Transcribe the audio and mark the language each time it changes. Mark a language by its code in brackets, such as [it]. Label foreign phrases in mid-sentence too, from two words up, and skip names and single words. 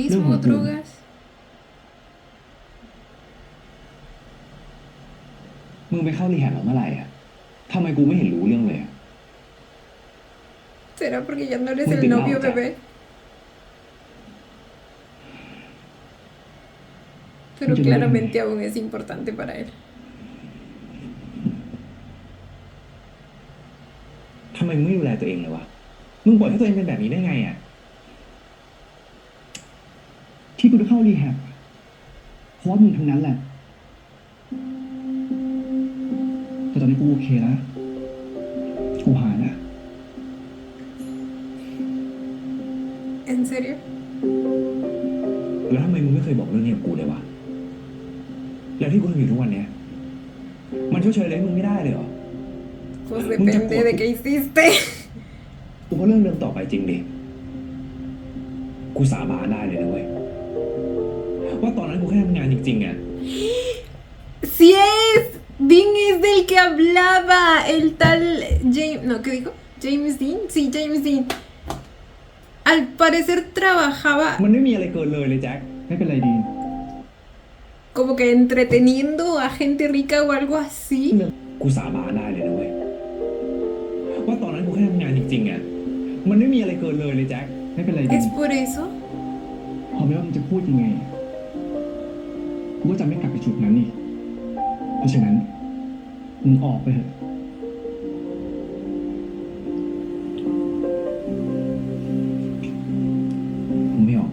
[es] o drogas. [th] มึงไปเข้ารีแฮบมาเมื่อไหร่อ่ะทำไมกูไม่เห็นรู้เรื่องเลยอะ [es] ¿Será porque ya no eres Muy el picado, novio, ya. bebé? Pero Yo claramente aún es importante para él. [th] ทำไมมึงไม่ดูแลตัวเองเลยวะ มึงปล่อยให้ตัวเองเป็นแบบนี้ได้ไงอ่ะ ที่กูจะเข้ารีแฮบเพราะว่ามึงทั้งนั้นแหละ แต่ตอนนี้กูโอเคแล้ว กูหายแล้ว [es] ¿En serio? [th] แล้วทำไมมึงไม่เคยบอกเรื่องนี้กับกูเลยวะ แล้วที่กูทำอยู่ทุกวันเนี้ย มันชดเชยอะไรให้มึงไม่ได้เลยเหรอ [es] Pues Muy depende de poco. qué hiciste. [th] กูก็เรื่องเดิมต่อไปจริงดิ กูสาบานได้เลยนะเว้ย ว่าตอนนั้นกูแค่ทำงานจริงๆอ่ะ [es] ¡Sí es! Dean es del que hablaba. El tal James. No, ¿qué dijo? ¿James Dean? Sí, James Dean. Al parecer trabajaba [th] มันไม่มีอะไรเกินเลยแจ็ค ไม่เป็นไรดี [es] como que entreteniendo a gente rica o algo así. [th] กูสาบานได้เลยนะเว้ย ว่าตอนนั้นกูแค่ทำงานจริงๆอ่ะ มันไม่มีอะไรเกินเลยแจ็ค ไม่เป็นไรดี [es] ¿Es por eso? [th] พอไม่ว่ามึงจะพูดยังไง กูก็จะไม่กลับไปจุดนั้นนี่ เพราะฉะนั้น มึงออกไปเถอะ กูไม่ออก